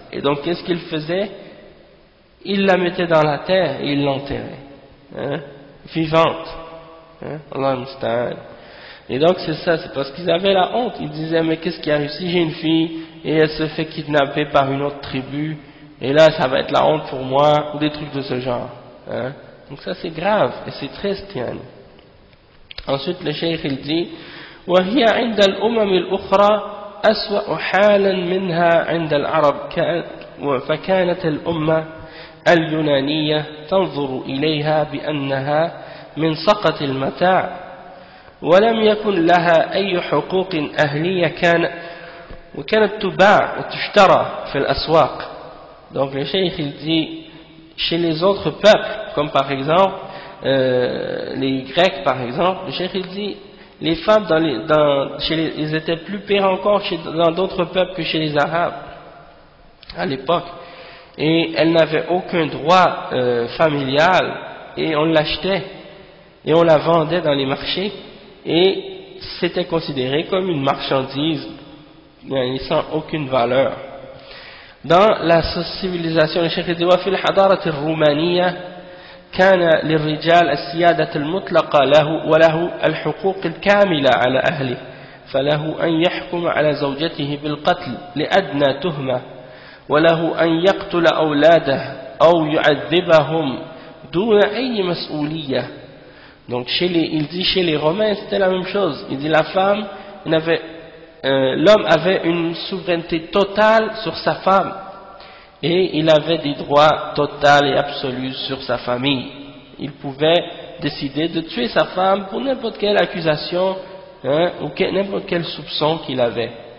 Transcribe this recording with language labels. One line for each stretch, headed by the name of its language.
French: Et donc qu'est-ce qu'ils faisaient? Ils la mettaient dans la terre et ils l'enterraient, vivante. Allah musta'an. Et donc c'est ça, c'est parce qu'ils avaient la honte. Ils disaient: mais qu'est-ce qui arrive si j'ai une fille et elle se fait kidnapper par une autre tribu, et là ça va être la honte pour moi, ou des trucs de ce genre. Donc ça c'est grave et c'est triste. Ensuite le cheikh il dit:
Arabic: وهي عند الأمم الأخرى أسوأ حالا منها عند العرب، فكانت الأمة اليونانية تنظر إليها بأنها من سقط المتاع ولم يكن لها أي حقوق أهلية وكانت تباع وتشترى في الأسواق.
French: Donc le cheikh il dit chez les autres peuples, comme par exemple les Grecs par exemple, le cheikh il dit les femmes ils étaient plus pires encore dans d'autres peuples que chez les Arabes à l'époque, et elles n'avaient aucun droit familial, et on l'achetait et on la vendait dans les marchés, et c'était considéré comme une marchandise sans aucune valeur. Dans la civilisation, le cheikh dit
Arabic: وفي الحضارة الرومانية كان للرجال السيادة المطلقة وله الحقوق الكاملة على أهله، فله أن يحكم على زوجته بالقتل لأدنى تهمة، وله أن يقتل أولاده أو يعذبهم دون أي مسؤولية.
French: Donc il dit chez les Romains c'était la même chose. Il dit la femme, l'homme avait une souveraineté totale sur sa femme, et il avait des droits totaux et absolus sur sa famille. Il pouvait décider de tuer sa femme pour n'importe quelle accusation ou n'importe quel soupçon qu'il avait.